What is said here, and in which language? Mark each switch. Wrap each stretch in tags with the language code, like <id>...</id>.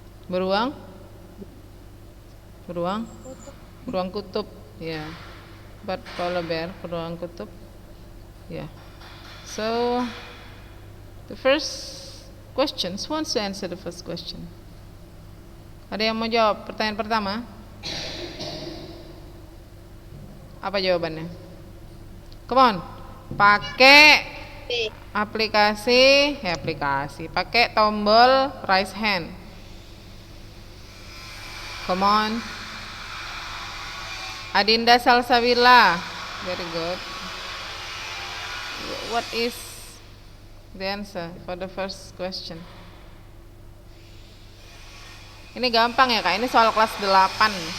<id>Beruang? Beruang? Beruang kutub. Yeah.</id> <en>But polar bear,</en> <id>beruang kutub.</id> <en>Yeah. So, the first question, who wants to answer the first question?</en> <id>Ada yang mau jawab pertanyaan pertama? Apa jawabannya?</id> <en>Come on.</en> <id>Pakai aplikasi, pakai tombol raise hand.</id> <en>Come on. Adinda Salsabila. Very good. What is the answer for the first question?</en> <id>Ini gampang ya Kak, ini soal kelas 8.</id>